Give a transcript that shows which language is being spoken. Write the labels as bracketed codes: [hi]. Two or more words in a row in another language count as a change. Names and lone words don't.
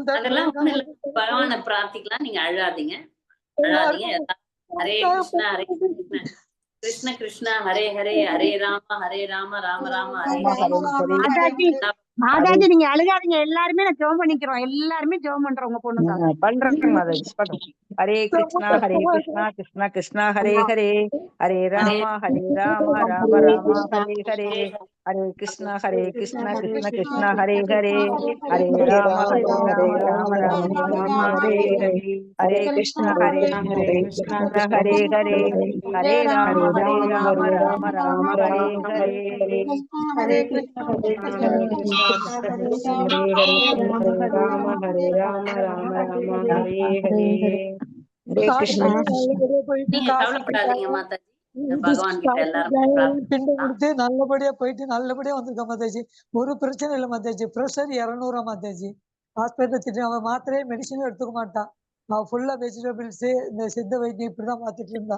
[ta] பகவானை பிரார்த்திக்கலாம், நீங்க அழாதீங்க. ஹரே கிருஷ்ணா ஹரே கிருஷ்ணா கிருஷ்ண கிருஷ்ணா ஹரே ஹரே, ஹரே ராம ராம ராம ஹரே ஹரே. மாதாஜி நீங்க அழுகாதீங்க, எல்லாருமே நான் ஜெபம் பண்ணிக்கிறோம். எல்லாருமே ஜெபம் பண்றோம் உங்க பொண்ணுங்க பண்றேன் மாதாஜி. ஹரே கிருஷ்ணா கிருஷ்ணா கிருஷ்ணா ஹரே ஹரே, ஹரே ராம ராம ராம ஹரே ஹரே, ஹரே கிருஷ்ணா கிருஷ்ணா கிருஷ்ணா ஹரே ஹரே, ஹரே ராம ராம ராம ஹரே ஹரே, ஹரே கிருஷ்ணா கிருஷ்ணா ஹரே ஹரே, ஹரே ராம ராம ராம ஹரே ஹரே, ஹரே கிருஷ்ணா கிருஷ்ணா ஹரே ராம ராம ஹரே ஹரே. நீங்க கவலைப்படாதீங்க மாதாஜி. பகவான் கிட்ட எல்லாரும் பிண்டம் பிரார்த்தனை கொடுத்து நல்லபடியா போயிட்டு நல்லபடியா வந்திருக்கோம் மாதாஜி. ஒரு பிரச்சனை இல்லை மாதாஜி. ப்ரெஷர் 200 மாதாஜி. ஹாஸ்பிட்டல் திட்டு அவன் மாத்திரையே மெடிசனும் எடுத்துக்க மாட்டான். அவன் ஃபுல்லா வெஜிடபிள்ஸ் இந்த சித்த வைத்தியம் இப்படிதான் பார்த்துட்டு இருந்தான்.